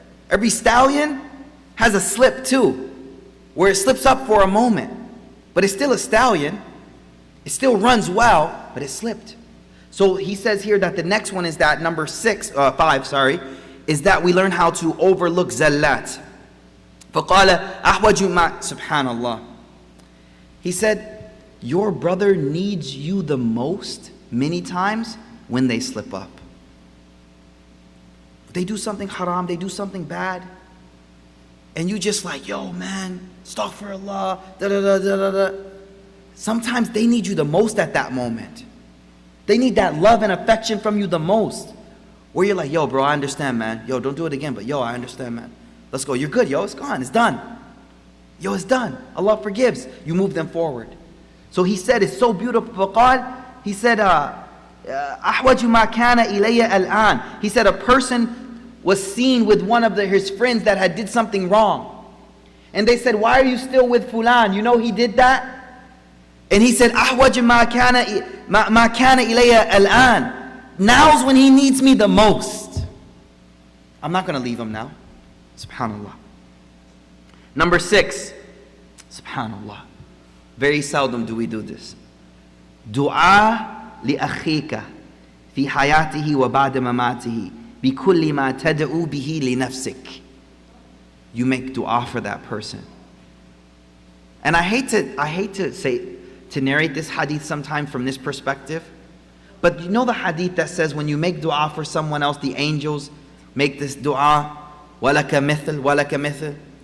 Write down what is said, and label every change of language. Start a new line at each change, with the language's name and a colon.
English: Every stallion has a slip too, where it slips up for a moment, but it's still a stallion. It still runs well, but it slipped. So he says here that the next one is that number 5, is that we learn how to overlook zallat.
Arabic: فَقَالَ أَحْوَجُ مَا Subhanallah.
English: He said, your brother needs you the most many times when they slip up. They do something haram, they do something bad, and you just like, yo man, astaghfirullah, da-da-da-da-da-da. Sometimes they need you the most at that moment. They need that love and affection from you the most. Where you're like, yo bro, I understand man. Yo, don't do it again, but yo, I understand man. Let's go, you're good, yo, it's gone, it's done. Yo, it's done. Allah forgives. You move them forward. So he said, it's so beautiful. He said,
Arabic: أحوج ما كان إلي الآن.
English: He said a person was seen with one of his friends that had did something wrong. And they said, why are you still with Fulan? You know he did that? And he said,
Arabic: أحوج ما كان إلي الآن.
English: Now's when he needs me the most. I'm not going to leave him now. Subhanallah. Number 6. Subhanallah. Very seldom do we do this.
Arabic: Dua لأخيك في حياته وبعد مماته بكل ما تدعو به لنفسك.
English: You make dua for that person. And I hate to narrate this hadith sometime from this perspective, but you know the hadith that says when you make dua for someone else, the angels make this dua,
Arabic: وَلَكَ مِثْلٍ وَلَكَ مِثْلٍ.